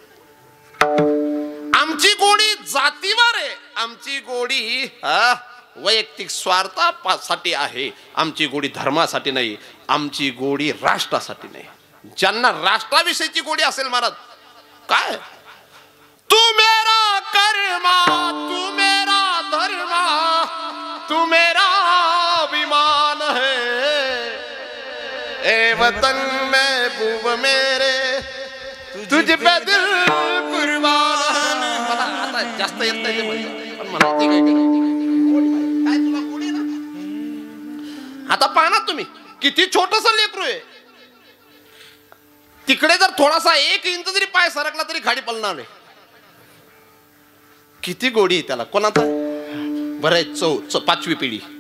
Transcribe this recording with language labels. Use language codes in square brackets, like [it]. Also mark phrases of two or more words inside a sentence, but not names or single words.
[mr] आमची गोडी जातीवर आहे, आमची गोडी वैयक्तिक स्वार्थासाठी आहे, आमची गोडी धर्मासाठी नाही, आमची गोडी राष्ट्रासाठी नाही. ज्यांना राष्ट्राविषयीची गोडी असेल महाराज काय [hi] तू मेरा कर्मा तू मेरा धर्मा तू मेरा अभिमान है ए वतन महबूब मेरे तुझ पे दिल कुर्बान. [mr] मला आता जास्त येत नाही पण म्हणायची काय तुला गोडी ना. आता पाहा ना तुम्ही किती छोटस लेकरू आहे. तिकडे जर थोडासा 1 इंच जरी पाय सरकला तरी खाडी पळणार आहे. किती गोडी त्याला. कोणाचा बरं आहे 5वी पिढी.